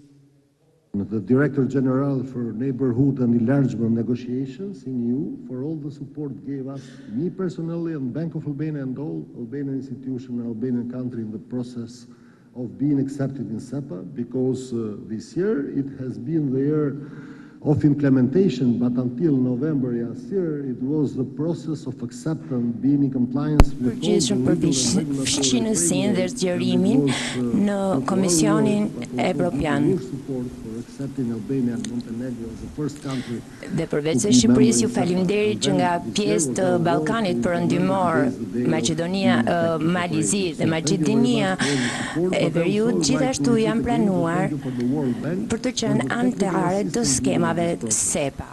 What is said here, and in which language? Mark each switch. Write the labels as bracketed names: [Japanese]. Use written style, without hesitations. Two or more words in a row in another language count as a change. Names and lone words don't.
[English] the Director General for Neighborhood and Enlargement Negotiations in EU for all the support gave us, me personally, and Bank of Albania and all Albanian institutions and Albanian country in the process of being accepted in SEPA, because this year it has been the year of implementation, but until November last year it was the process of acceptance, being in compliance with [Albanian] Përgjithshëm për fshirësinë dhe zgjerimin në Komisionin Evropian. Dhe përveç se Shqipërisë ju faleminderit që nga pjesë të Ballkanit Perëndimor, Maqedonia, Malizi dhe Maqedonia e Veriut gjithashtu janë planuar për të qenë anëtare të skemave SEPA.